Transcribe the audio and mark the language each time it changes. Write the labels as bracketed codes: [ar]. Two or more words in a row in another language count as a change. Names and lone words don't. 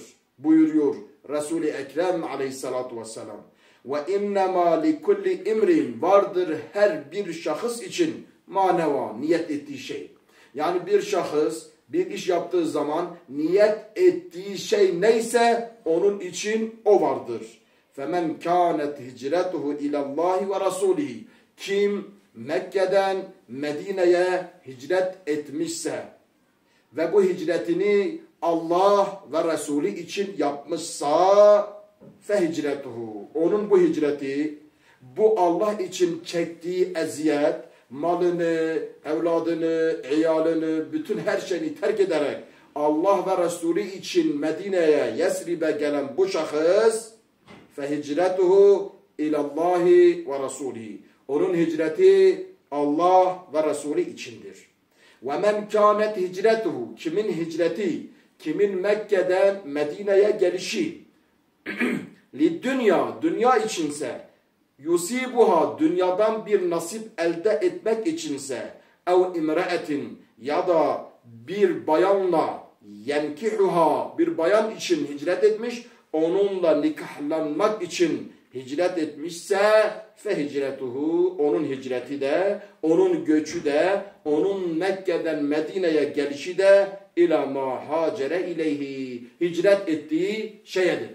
[tr] Buyuruyor Resul-i Ekrem aleyhissalatu vesselam. [ar] وإنما لكل امرئ [tr] vardır her bir şahıs için maneva niyet ettiği şey. Yani bir şahıs bir iş yaptığı zaman niyet ettiği şey neyse onun için o vardır. [ar] فَمَنْ كَانَتْ هِجْرَتُهُ اِلَى اللّٰهِ وَرَسُولِهِ [tr] Kim Mekke'den Medine'ye hicret etmişse ve bu hicretini Allah ve Resulü için yapmışsa فَهِجْرَتُهُ Onun bu hicreti, bu Allah için çektiği eziyet, malını, evladını, iyalını, bütün her şeyini terk ederek Allah ve Resulü için Medine'ye, Yesrib'e gelen bu şahıs [ar] فَهِجْرَتُهُ اِلَى اللّٰهِ وَرَسُولِهِ [tr] Onun hicreti Allah ve Resulü içindir. [ar] وَمَنْ كَانَتْ هِجْرَتُهُ [tr] Kimin hicreti, kimin Mekke'den Medine'ye gelişi dünya içinse yusibuha dünyadan bir nasip elde etmek içinse [ar] أو امرأة [tr] ya da bir bayanla yenkihuha bir bayan için hicret etmiş, onunla nikahlanmak için hicret etmişse fehicretuhu onun hicreti de, onun göçü de, onun Mekke'den Medine'ye gelişi de [ar] إلى ما هاجر إليه [tr] hicret ettiği şeyedir.